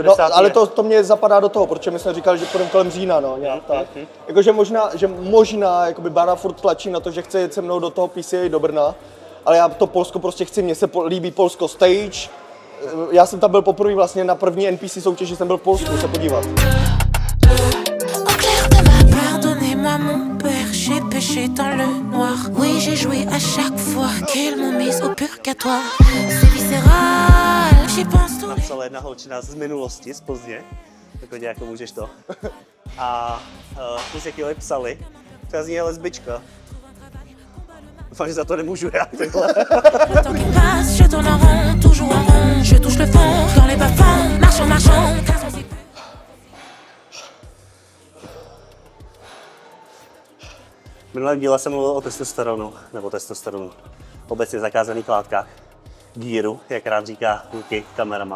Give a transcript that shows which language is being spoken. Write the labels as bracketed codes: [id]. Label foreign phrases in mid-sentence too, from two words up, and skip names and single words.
[cs] No, ale to mě zapadá do toho, protože my jsme říkali, že půjdeme kolem října, no, nějak tak. Jakože možná jakoby Bára furt tlačí na to, že chce jet se mnou do toho PCA do Brna, ale já to Polsko prostě chci, mně se líbí Polsko stage. Já jsem tam byl poprvé vlastně na první NPC soutěži, jsem byl v Polsku se podívat. [fr] J'ai péché dans le noir. Oui, j'ai joué à chaque fois qu'ils m'ont mise au purgatoire. C'est viscéral, j'y pense tous les... [cs] Napsala jedna holčina z minulosti, z Plzně, jako můžeš to. A ty se chvíli psali, třeba z ní je lesbička. Doufám, že za to nemůžu já, tyhle. V minulém díle jsem mluvil o testosteronu, nebo testosteronu, obecně zakázaných látkách, gíru, jak rád říká Luky, kameraman.